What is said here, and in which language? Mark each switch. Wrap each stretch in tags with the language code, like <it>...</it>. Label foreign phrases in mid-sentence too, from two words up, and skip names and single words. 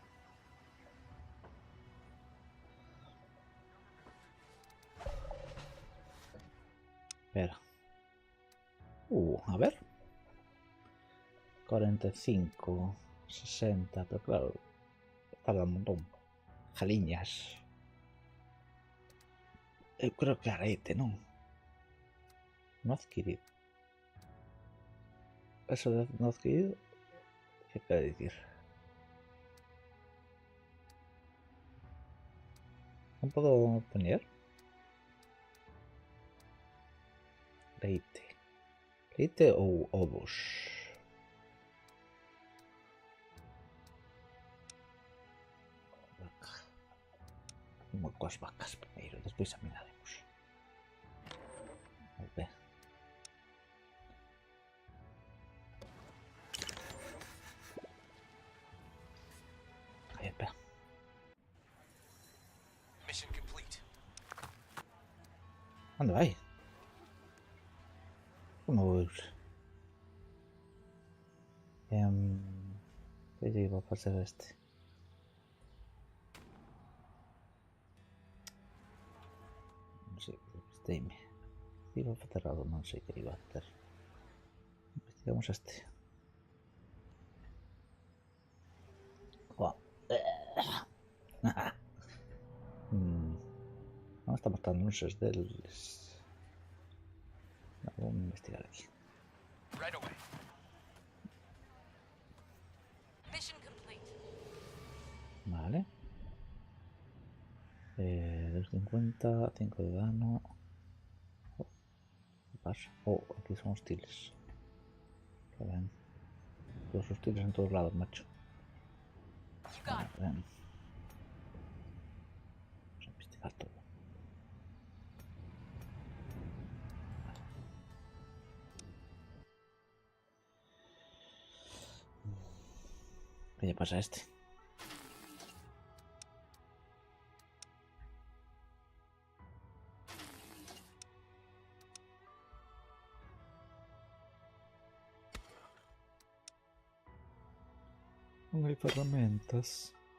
<es>Espera. A ver. 45, 60, pero claro, tarda un montón.</es> <gl>Jaliñas. Eu creo que arete, non?</gl> <es>No adquirido. Eso de no adquirido, ¿qué quiere decir? ¿No puedo poner?</es> <gl>Leite. Leite ou ovos? Vaca. Vamos coas vacas primeiro, despois examinaremos. A ver. Aí, espera.</gl> <en>Mission complete.</en> <gl>Onde vai? Como vou ir? Que lle iba a facer este? Non sei, despistei-me. Iba a facer algo, non sei que iba a facer. Investigamos este. Non está mostrando uns deles.</gl> <es>No, vamos a investigar aquí.</es> <en>Right away. Mission complete.</en> <es>Vale. 250, 5 de dano. ¿Qué pasa? Aquí son hostiles. Que ven. Los hostiles en todos lados, macho.</es> <en>You got it.</en> <es>Ven. Vamos a investigar todo. ¿Qué le pasa a este? No hay herramientas.</es>